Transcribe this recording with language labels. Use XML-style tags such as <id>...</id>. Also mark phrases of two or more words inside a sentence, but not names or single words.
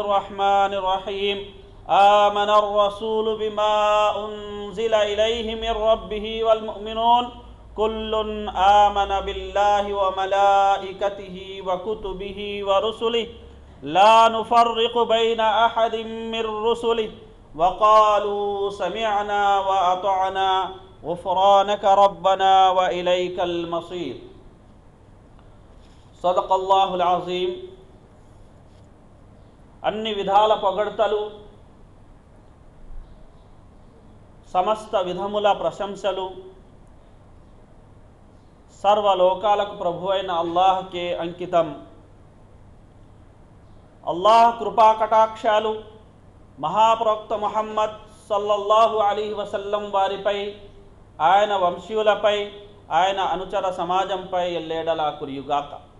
<ar>الرحمن الرحيم آمن الرسول بما أنزل إليه من ربه والمؤمنون كل آمن بالله وملائكته وكتبه ورسله لا نفرق بين أحد من رسله وقالوا سمعنا وأطعنا غفرانك ربنا وإليك المصير. صدق الله العظيم.</ar> <te>అన్ని విధాల పొగడ్తలు, సమస్త విధముల ప్రశంసలు సర్వలోకాలకు ప్రభు అయిన అల్లాహ్కే అంకితం. అల్లాహ్ కృపా కటాక్షాలు మహాప్రవక్త ముహమ్మద్</te> <ar>صلى الله عليه وسلم</ar> <te>వారిపై, ఆయన వంశీయులపై, ఆయన అనుచర సమాజంపై ఎల్లేడలా కురియుగాక.</te>